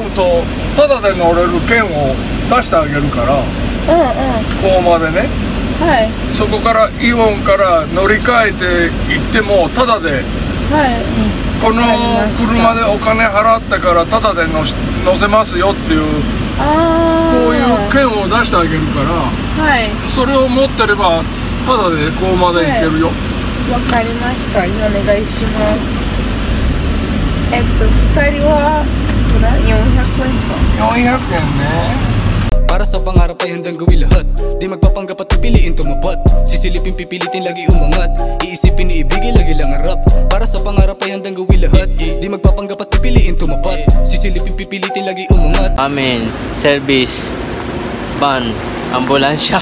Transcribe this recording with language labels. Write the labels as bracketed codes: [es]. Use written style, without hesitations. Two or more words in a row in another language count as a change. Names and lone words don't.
[ja] うとタダで乗れる券を出してあげるから、ここまでね、そこからイオンから乗り換えて行ってもタダで、この車でお金払ってからタダで乗せますよっていう、こういう券を出してあげるから、それを持ってればタダでここまで行けるよ。わかりました。お願いします。2人は400円ね。 [tl] Para sa pangarap ay handang gawin lahat. Di magpapanggap at pipiliin tumapat. Sisilipin pipilitin lagi umangat. Iisipin iibigin lagi lang harap. Para sa pangarap ay handang gawin lahat. Di magpapanggap at pipiliin tumapat. Sisilipin pipilitin lagi umangat. Amin. Service. Van. Ambulansya.